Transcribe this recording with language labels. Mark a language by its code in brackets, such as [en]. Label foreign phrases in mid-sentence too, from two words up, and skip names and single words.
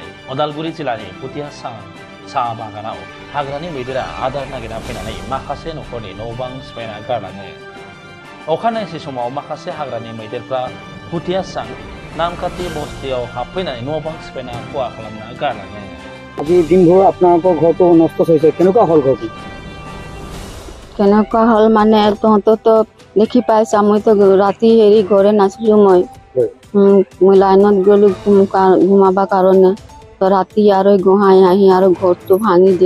[brx] उदालगुरि जिल्लानि पुथिया साहा बागानाव हाग्रानि मैदेरा आदार नागिरना फैनानै माखासे न'खरनि न' बां सिफायना गारलाङो। अखानायसै समाव माखासे हाग्रानि मैदेरफ्रा पुथिया नामखाति बस्तियाव हाबफैनानै न' बां सिफायना खहा खालामना गारलाङो। [as] আজি দিনভৰ আপোনালোকৰ ঘৰটো নষ্ট হৈছে, কেনেকুৱা হ'ল ঘৰটো? কেনেকুৱা হ'ল মানে তহঁততো দেখি পাইছা, মইতো ৰাতি হেৰি ঘৰে নাছিলো। মই লাইনত গ'লো ঘুমাবা কাৰণে, তো ৰাতি আৰু গোহাঁই আহি আৰু ঘৰটো ভাঙি দিল।